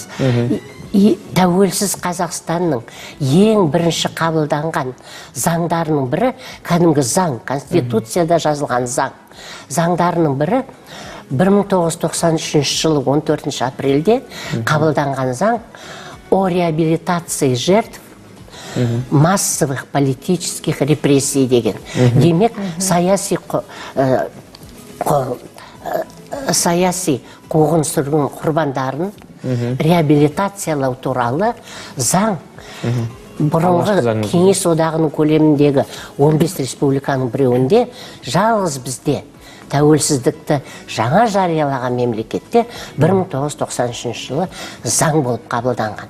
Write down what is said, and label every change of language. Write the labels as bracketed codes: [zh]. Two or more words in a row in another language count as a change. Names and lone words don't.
[kk] Тәуелсіз Қазақстанның ең бірінші қабылданған заңдарының бірі, кәдімгі заң, Конституцияда жазылған заң. Заңдарының бірі 1993 жылы 14 апрельде қабылданған заң [ru] о реабилитации жертв массовых политических репрессий [kk] деген. Демек, саяси қуғын-сүргін құрбандарын реабилитациялау туралы заң бұрынғы Кеңес одағының көлеміндегі 15 республиканың біреуінде, жалғыз бізде тәуелсіздікті жаңа жариялаған мемлекетте 1993 жылы заң болып қабылданған.